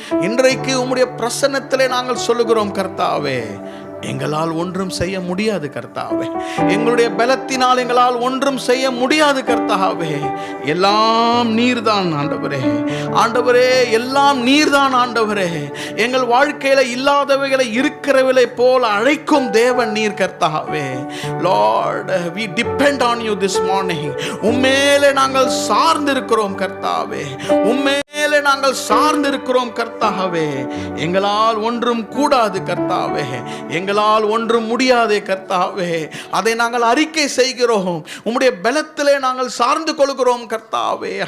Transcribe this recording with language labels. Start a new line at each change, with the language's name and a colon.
Tamil: இன்றைக்கு உம்முடைய பிரசன்னத்திலே நாங்கள் சொல்லுகிறோம், கர்த்தாவே, எங்களால் ஒன்றும் செய்ய முடியாது கர்த்தாவே, எங்களுடைய பலத்தினால் எங்களால் ஒன்றும் செய்ய முடியாது கர்த்தாவே. எல்லாம் நீர்தான் ஆண்டவரே. ஆண்டவரே, எல்லாம் நீர்தான் ஆண்டவரே. எங்கள் வாழ்க்கையில இல்லாதவைகளை இருக்கிறவளை போல அழைக்கும் தேவன் நீர் கர்த்தாவே.
English: Lord, we depend on you this morning.
Tamil: உம்மேலே நாங்கள் சார்ந்திருக்கிறோம் கர்த்தாவே. உம்மேலே நாங்கள் சார்ந்திருக்கிறோம் கர்த்தாவே. எங்களால் ஒன்றும் கூடாது கர்த்தாவே. எங்களால் ஒன்றும் முடியாதே கர்த்தாவே. அதை நாங்கள் அறிக்கை செய்கிறோம். உம்முடைய பலத்திலே நாங்கள் சார்ந்து கொள்கிறோம் கர்த்தாவே.